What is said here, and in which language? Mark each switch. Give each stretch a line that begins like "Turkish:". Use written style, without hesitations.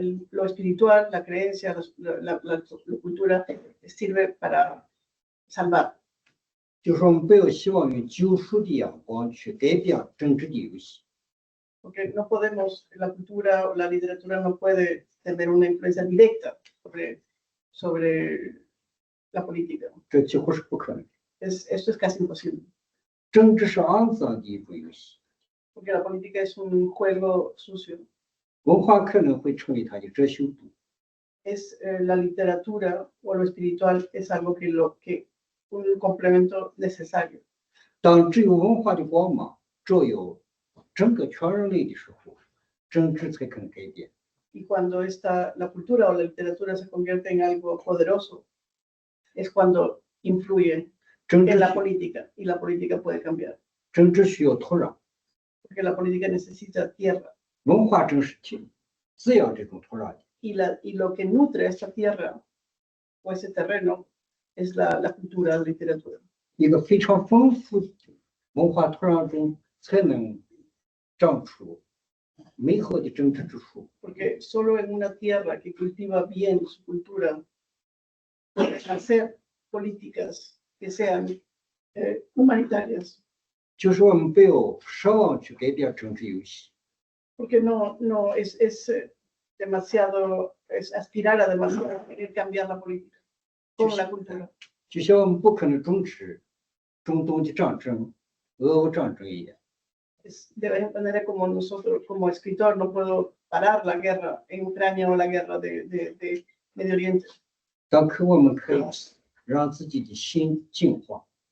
Spanish: Lo espiritual, la creencia, la cultura sirve para salvar.
Chinese: 就是说我们不要希望用救赎的眼光去改变政治的游戏。
Spanish: Porque no podemos, la cultura o la literatura no puede tener una influencia directa sobre la política.
Chinese: 这几乎是不可能的。
Spanish: Esto es casi imposible,
Chinese: 政治是肮脏的一种游戏，
Spanish: porque la política es un juego sucio.
Chinese: 文化可能会成为它的遮羞布。
Spanish: La literatura o lo espiritual es algo que un complemento necesario.
Chinese: 当只有文化的光芒照耀整个全人类的时候，政治才可能改变。
Spanish: Y cuando la cultura o la literatura se convierte en algo poderoso, es cuando influye
Chinese: 政
Spanish: en la
Chinese: 治
Spanish: política y la política puede cambiar,
Chinese: 政治需要土壤，
Spanish: porque la política necesita tierra
Chinese: 文化正是滋养这种土壤的。
Spanish: y lo que nutre esta tierra o ese terreno es la cultura, la literatura.
Chinese: 一个非常丰富的文化土壤中，才能长出美好的政治之树。
Spanish: Porque solo en una tierra que cultiva bien su cultura pueden hacer políticas que sean humanitarias.
Chinese: 就是我们不要奢望去改变政治游戏，
Spanish: Porque no es demasiado, es aspirar a demasiado querer cambiar la política con la cultura.
Chinese: 就像我们不可能终止中东的战争、俄乌战争一样。
Spanish: De la misma manera como nosotros, como escritor, no puedo parar la guerra en Ucrania o la guerra de Medio Oriente,
Chinese: 但可我们可以让自己的心净化，